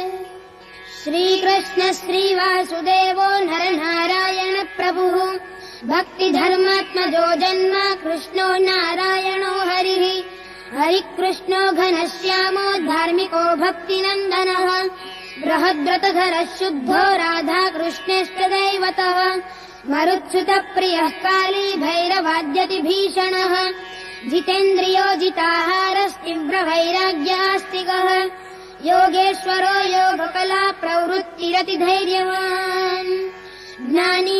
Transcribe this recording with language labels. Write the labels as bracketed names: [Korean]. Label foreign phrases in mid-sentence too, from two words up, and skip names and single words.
[Sanskrit] શ્રીકૃષ્ણ શ્રીવાસુદેવો નરનારાયણ પ્રભુઃ ભક્તિધર્માત્મજો જન્મ કૃષ્ણો નારાયણો હરિઃ હરિકૃષ્ણો ઘનશ્યામો ધાર્મિકો ભક્તિનંદનઃ बृहद्व्रतधरः शुद्धो राधाकृष्णेष्टदैवतः मरुत्सुतप्रियः काली भैरवाद्यति भीषणः जितेन्द्रियो जिताहारस्तीव्रवैराग्यास्तिकः योगेश्वरो योगकला प्रवृत्तिरतिधैर्यवान् ज्ञानी